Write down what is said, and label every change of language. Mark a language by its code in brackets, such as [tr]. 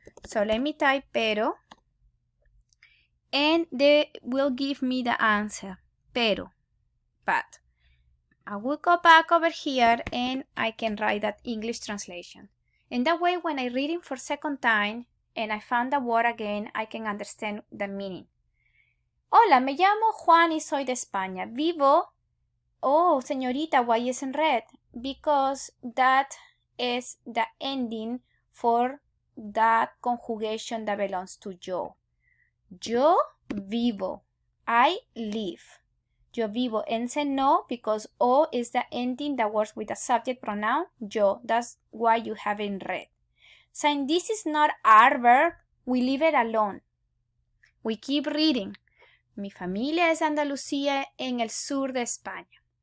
[en] So let me type pero, and they will give me the answer, pero. But I will go back over here and I can write that English translation. In that way, when I read it for second time and I found the word again, I can understand the meaning. [es] Hola, me llamo Juan y soy de España. Vivo. [en] Oh, señorita, why is in red? Because that is the ending for that conjugation that belongs to yo. [es] Yo vivo. [en] I live. Yo vivo. And say no because O is the ending that works with the subject pronoun yo. That's why you have it in red. Saying this is not our verb, we leave it alone. We keep reading. [es] Mi familia es Andalucía en el sur de España.